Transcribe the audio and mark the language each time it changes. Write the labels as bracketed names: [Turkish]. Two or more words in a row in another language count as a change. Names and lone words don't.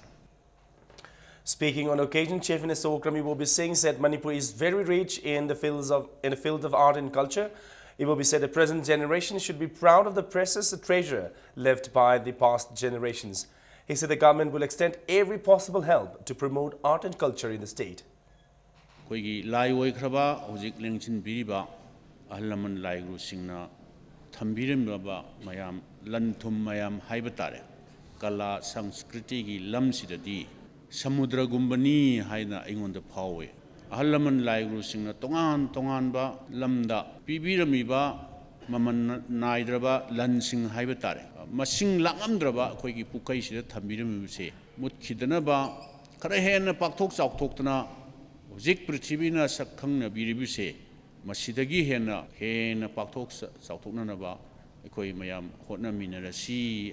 [English] Speaking on occasion, Chief Minister Okrami Iwobi Singh said Manipur is very rich in the field of art and culture. Iwobi said the present generation should be proud of the precious treasure left by the past generations. He said the government will extend every possible help to promote art and culture in the state. [Manipuri] ꯊꯝꯕꯤꯔꯝꯂꯕ ꯃꯌꯥꯝ ꯂꯟ ꯊꯨꯝ ꯃꯌꯥꯝ ꯍꯥꯏꯕ ꯇꯥꯔꯦ ꯀꯂꯥ ꯁꯪꯁꯀ꯭ꯔꯤꯇꯤꯒꯤ ꯂꯝꯁꯤꯗꯗꯤ ꯁꯃꯨꯗ꯭ꯔꯒꯨꯝꯕꯅꯤ ꯍꯥꯏꯅ ꯑꯩꯉꯣꯟꯗ ꯐꯥꯎꯋꯦ ꯑꯍꯜ ꯂꯃꯟ ꯂꯥꯏꯒꯨꯔꯨꯁꯤꯡꯅ ꯇꯣꯉꯥꯟ ꯇꯣꯉꯥꯟꯕ ꯂꯝꯗ ꯄꯤꯕꯤꯔꯝꯃꯤꯕ ꯃꯃꯜ ꯅꯥꯏꯗ꯭ꯔꯕ ꯂꯟꯁꯤꯡ ꯍꯥꯏꯕ ꯇꯥꯔꯦ ꯃꯁꯤꯡ ꯂꯥꯛꯉꯝꯗ꯭ꯔꯕ ꯑꯩꯈꯣꯏꯒꯤ ꯄꯨꯀꯩꯁꯤꯗ ꯊꯝꯕꯤꯔꯝꯃꯤꯕꯁꯦ ꯃꯨꯠꯈꯤꯗꯅꯕ ꯈꯔ ꯍꯦꯟꯅ ꯄꯥꯛꯊꯣꯛ ꯆꯥꯎꯊꯣꯛꯇꯅ ꯍꯧꯖꯤꯛ ꯄ꯭ꯔꯤꯊꯤꯕꯤꯅ ꯁꯛꯈꯪꯅꯕꯤꯔꯤꯕꯁꯦ ꯃꯁꯤꯗꯒꯤ ꯍꯦꯟꯅ ꯄꯥꯛꯊꯣꯛ ꯆꯥꯎꯊꯣꯛꯅꯅꯕ ꯑꯩꯈꯣꯏ ꯃꯌꯥꯝ ꯍꯣꯠꯅꯃꯤꯟꯅꯔꯁꯤ.